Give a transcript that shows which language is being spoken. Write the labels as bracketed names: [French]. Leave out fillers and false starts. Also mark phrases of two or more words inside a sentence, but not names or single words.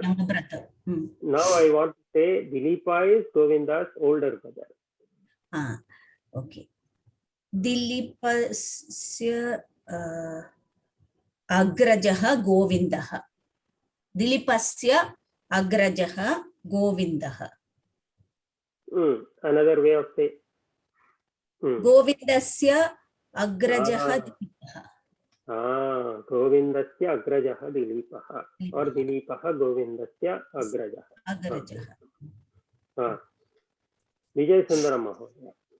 [English] Now I want to say Dilipa is Govinda's older brother. Okay. [Sanskrit] Dilipasya Agrajaha Govindaha. Dilipasya Agrajaha Govindaha. [English] Another way of saying. [Sanskrit] Govindasya Agrajaha Dilipaha. Govindasya Agrajaha Dilipaha. Or Dilipaha Govindasya Agrajaha. Vijay Sundaram Mahodaya.